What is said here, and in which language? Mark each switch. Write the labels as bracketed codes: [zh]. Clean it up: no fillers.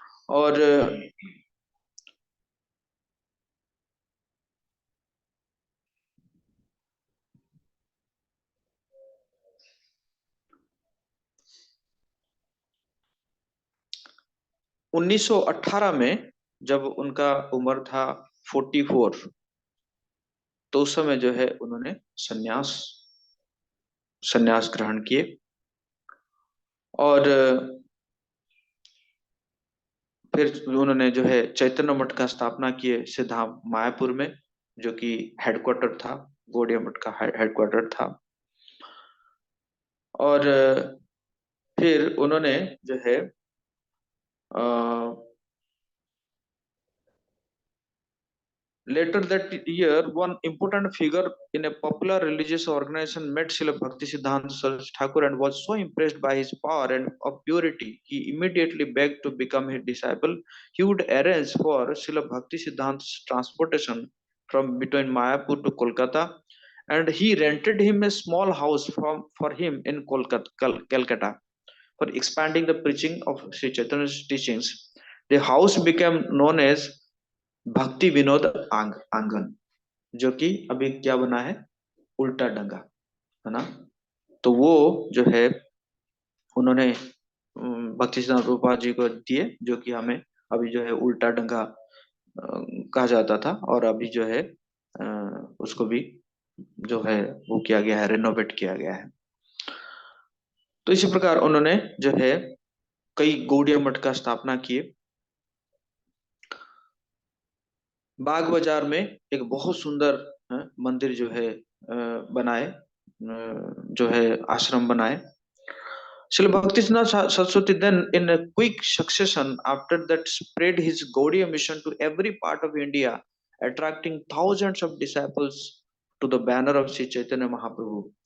[hi] और 1918 में जब उनका उम्र था 44, तो उस समय जो है उन्होंने संन्यास संन्यास ग्रहण किए। और फिर उन्होंने जो है चैतन्य मठ का स्थापना किए सिद्धाम मायापुर में, जो कि हेडक्वार्टर था, गौड़िया मठ का हेडक्वार्टर था। और फिर उन्होंने जो है [en] later that year, one important figure in a popular religious organization met Srila Bhaktisiddhanta Saraswati Thakur and was so impressed by his power and of purity, he immediately begged to become his disciple. He would arrange for Srila Bhaktisiddhanta's transportation from between Mayapur to Kolkata, and he rented him a small house for him in Calcutta for expanding the preaching of Sri Chaitanya's teachings. The house became known as [hi] भक्ति विनोद आंगन, जो कि अभी क्या बना है, उल्टा डंगा, है ना। तो वो जो है उन्होंने भक्ति सिद्धांत प्रभुपाद जी को दिए, जो कि हमें अभी जो है उल्टा डंगा कहा जाता था, और अभी जो है उसको भी जो है वो किया गया है, रेनोवेट किया गया है। तो इसी प्रकार उन्होंने जो है कई गौड़िया मठ का स्थापना किए। बाग बाजार में एक बहुत सुंदर मंदिर जो है बनाए, जो है आश्रम बनाए। [en] Srila Bhaktisiddhanta Saraswati then, in a quick succession after that, spread his Gaudiya mission to every part of India, attracting thousands of disciples to the banner of Sri Chaitanya Mahaprabhu.